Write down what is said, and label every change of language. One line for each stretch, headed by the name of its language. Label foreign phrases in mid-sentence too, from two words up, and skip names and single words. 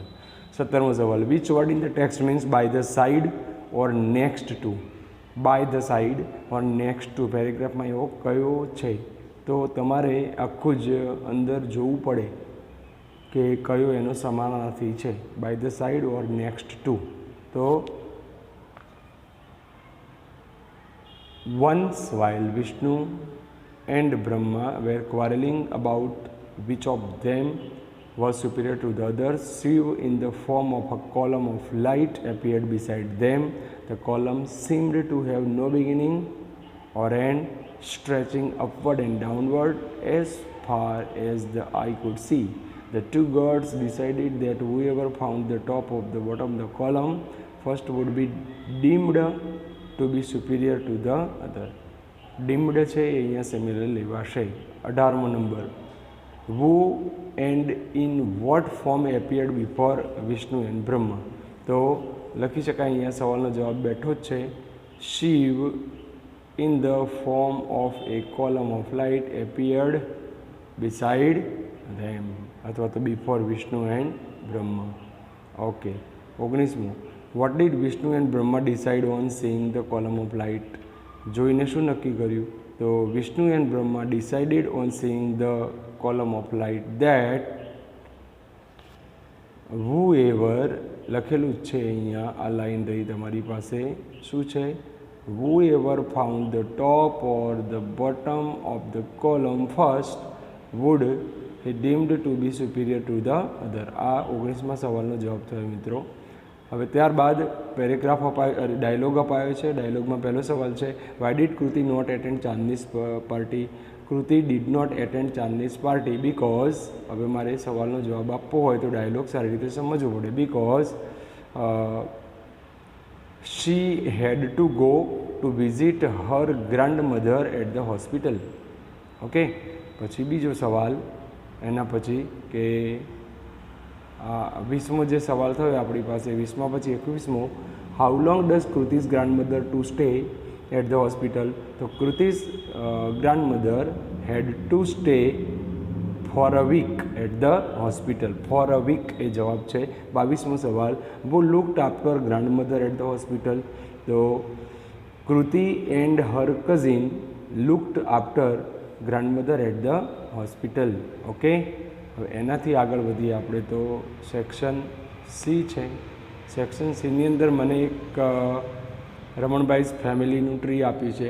Gujarati: 17મો સવાલ
English: which word in the text means by the side or next to. by the side or next to
Gujarati: પેરેગ્રાફમાં એવો કયો છે? તો તમારે આખું જ અંદર જોવું પડે કે કયો એનો સમાનાર્થી છે.
English: by the side or next to. તો once while Vishnu and Brahma were quarreling about which of them was superior to the others, Shiva in the form of a column of light appeared beside them. The column seemed to have no beginning or end, stretching upward and downward as far as the eye could see. The two gods decided that whoever found the top of the bottom of the column first would be deemed to be superior to the other.
Gujarati: Deemed છે એ અહીંયા સિમિલર લેવાશે. 18મો નંબર
English: who and in what form appeared before Vishnu and Brahma.
Gujarati: તો લખી શકાય અહીંયા સવાલનો જવાબ બેઠો જ છે.
English: શિવ in the form of a column of light appeared beside them,
Gujarati: અથવા તો
English: before Vishnu and Brahma. ઓકે, 19મો what did Vishnu and Brahma decide on seeing the column of light.
Gujarati: જોઈને શું નક્કી કર્યું? તો
English: Vishnu and Brahma decided on seeing the column of light that whoever,
Gujarati: લખેલું જ છે અહીંયા, આ લાઈન રહી તમારી પાસે. શું છે?
English: whoever found the top or the bottom of the column first would he deemed to be superior to the other.
Gujarati: આ 19મા સવાલનો જવાબ થયો મિત્રો. હવે ત્યારબાદ પેરેગ્રાફ અપાયો, ડાયલોગ અપાયો છે. ડાયલોગમાં પહેલો સવાલ છે
English: why did Kruti not attend Chandni's party. Kruti did not attend Chandni's party because,
Gujarati: હવે મારે સવાલનો જવાબ આપવો હોય તો ડાયલોગ સારી રીતે સમજવો પડે.
English: બિકોઝ she had to go to visit her grandmother at the hospital.
Gujarati: ઓકે, પછી બીજો સવાલ એના પછી કે 20મો જે સવાલ થયો આપણી પાસે, 20મા પછી 21મો
English: how long does Kruti's grandmother to stay at the hospital. તો Kruti's grandmother had to stay for a week at the hospital. for a week
Gujarati: એ જવાબ છે. 22મો સવાલ
English: who looked after grandmother at the hospital. તો Kruti and her cousin looked after grandmother at the hospital.
Gujarati: ઓકે, હવે એનાથી આગળ વધીએ આપણે તો
English: section C
Gujarati: છે. સેક્શન સીની અંદર મને એક રમણભાઈ ફેમિલીનું ટ્રી આપ્યું છે.